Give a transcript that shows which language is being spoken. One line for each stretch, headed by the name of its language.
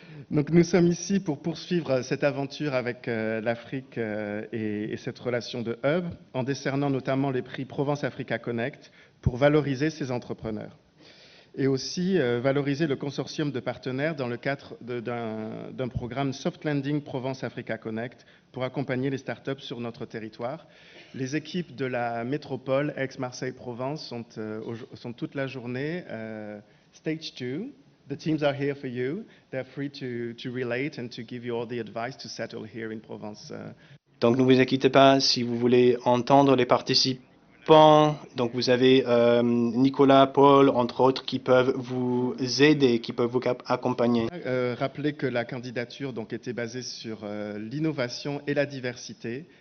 French: Donc nous sommes ici pour poursuivre cette aventure avec l'Afrique et cette relation de hub en décernant notamment les prix Provence Africa Connect pour valoriser ces entrepreneurs et aussi valoriser le consortium de partenaires dans le cadre d'un programme Soft Landing Provence Africa Connect pour accompagner les startups sur notre territoire. Les équipes de la métropole Aix-Marseille-Provence sont toute la journée Stage 2.
English: The teams are here for you. They're free to relate and to give you all the advice to settle here in Provence.
French: Donc ne vous inquiétez pas si vous voulez entendre les participants. Donc vous avez Nicolas, Paul, entre autres, qui peuvent vous aider, qui peuvent vous accompagner. Rappelez que la candidature donc, était basée sur l'innovation et la diversité.